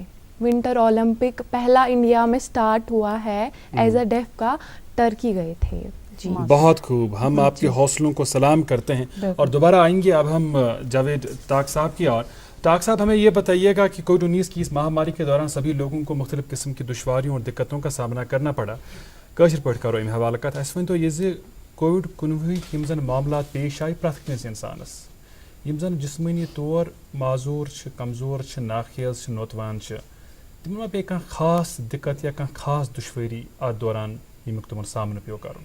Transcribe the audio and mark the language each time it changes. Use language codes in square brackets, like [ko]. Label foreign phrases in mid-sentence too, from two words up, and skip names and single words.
[ur] ونٹر اولمپک پہلا انڈیا میں سٹارٹ ہوا ہے [en] as a deaf [ur] کا, ٹرکی گئے تھے. جی بہت خوب, ہم آپ کے حوصلوں کو سلام کرتے ہیں. اور دوبارہ آئیں گے اب ہم جاوید طاق صاحب کی. اور طاق صاحب ہمیں یہ بتائیے گا کہ کووڈ-19 کی اس مہاماری کے دوران سبھی لوگوں کو مختلف قسم کی دشواریوں اور دقتوں کا سامنا کرنا پڑا. [ks] کٲشِر پٲٹھۍ کرو اَمہِ حوالہٕ کتھ. اَسہِ ؤنۍتو یہِ زِ کووِڈ-19 یِم زن معاملات پیش آیہِ پرٛٮ۪تھ کٲنٛسہِ اِنسانس, یِم زن جسمٲنی طور معذوٗر چھِ, کمزور چھِ, ناخیز چھِ, نوتوان چھِ, تِمن ما پیٚیہِ کانٛہہ خاص دِقت یا کانٛہہ خاص دُشوٲری اتھ دوران ییٚمیُک تِمن سامنہٕ پیوٚو کرُن؟